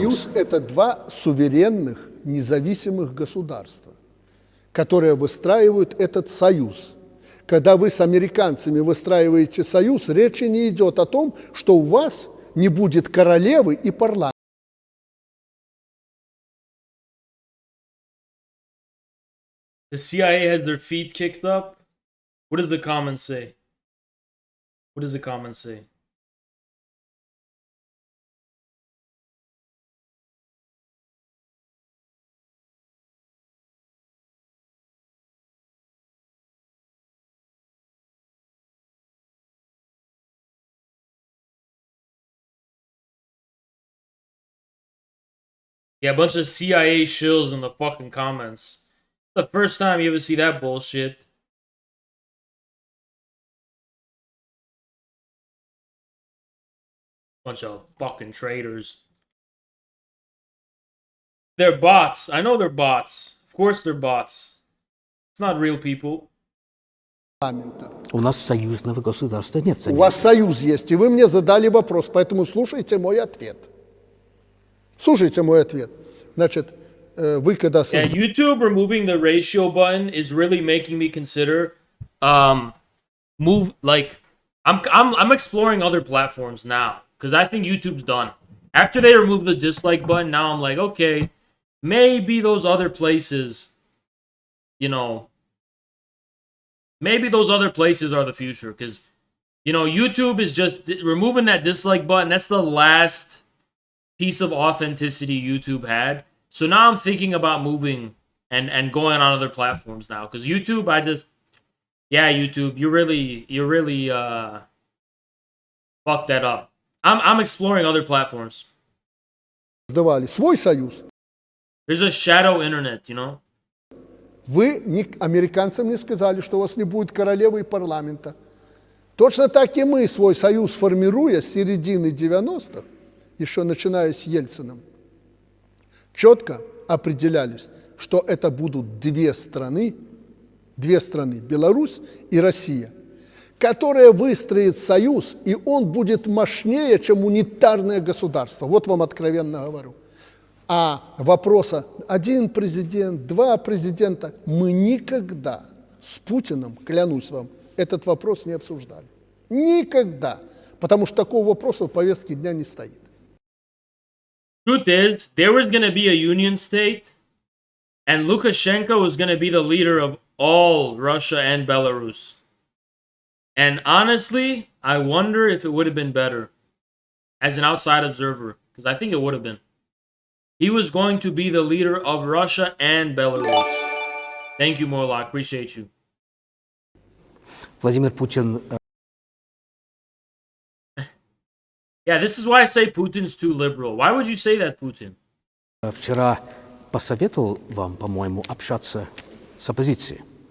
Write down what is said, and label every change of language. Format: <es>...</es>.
<ru>Союз – это два суверенных, независимых государства, которые выстраивают этот союз. Когда вы с американцами выстраиваете союз, речи не идет о том, что у вас не будет королевы и парламента.</ru> <en>The CIA has their feet kicked up? What does the comments say? What does the comments say? Yeah, a bunch of CIA shills in the fucking comments. The first time you ever see that bullshit. Bunch of fucking traitors. They're bots. I know they're bots. Of course they're bots. It's not real people.</en> <ru>У нас союзного государства нет. У вас союз есть, и вы мне задали вопрос, поэтому слушайте мой ответ. Слушайте мой ответ. Значит, вы когда...</ru> <en>Yeah, YouTube removing the ratio button is really making me consider I'm exploring other platforms now because I think YouTube's done. After they remove the dislike button, now I'm like, okay, maybe those other places, maybe those other places are the future because, YouTube is just removing that dislike button. That's the last piece of authenticity YouTube had. So now I'm thinking about moving and going on other platforms now because YouTube, YouTube, you really fucked that up. I'm exploring other platforms.</en> <ru>Свой союз.</ru> <en>There's a shadow internet,</en> <ru>Вы американцам не сказали, что у вас не будет королевы и парламента. Точно так и мы свой союз, формируя с середины 90-х, еще начиная с Ельциным, четко определялись, что это будут две страны, Беларусь и Россия, которые выстроят союз, и он будет мощнее, чем унитарное государство. Вот вам откровенно говорю. А вопроса один президент, два президента, мы никогда с Путиным, клянусь вам, этот вопрос не обсуждали. Никогда. Потому что такого вопроса в повестке дня не стоит.</ru> <en>Truth is, there was going to be a union state, and Lukashenko was going to be the leader of all Russia and Belarus. And honestly, I wonder if it would have been better as an outside observer, because I think it would have been. he was going to be the leader of Russia and Belarus. Thank you, Morlock. Appreciate you.</en> <ru>Владимир Путин</ru> <en>Yeah, this is why I say Putin's too liberal. Why would you say that, Putin?</en> <ru>вчера посоветовал вам, по-моему, общаться с оппозицией.</ru>